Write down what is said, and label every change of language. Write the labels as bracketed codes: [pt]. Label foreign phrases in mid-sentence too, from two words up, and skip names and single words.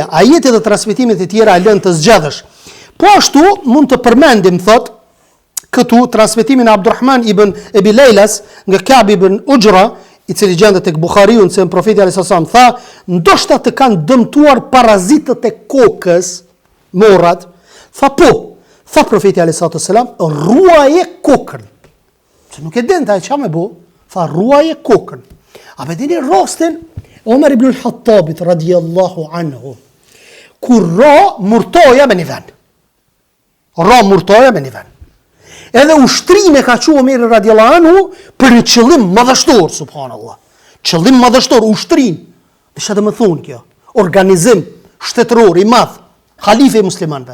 [sq] Ajetet dhe transmetimet e tjera lënë të zgjedhësh. Po ashtu mund të përmendim, thot, këtu transmetimin e Abdurrahman ibn Ebi Lejlas nga Ka'b ibn Ujra, i cili gjendet tek Buhariu, se në profeti [ar] عليه السلام [sq] tha, ndoshta të kanë dëmtuar parazitët e kokës, morrat. Tha po. Tha profeti [ar] عليه السلام, [sq] ruaje kokën. Se nuk e dente ai çfarë më bë, tha ruaje kokën. A po dini rastin Omer ibn al-Khattabit [ar] رضي الله عنه, [sq] kur ra murtoja me një vend. Edhe ushtrinë e ka qenë Omer [ar] رضي الله عنه [sq] për një qëllim madhështor, subhanallah. Qëllim madhështor, ushtrinë. Dhe çfarë do të thonë kjo? Organizim shtetëror i madh, halife i muslimanëve.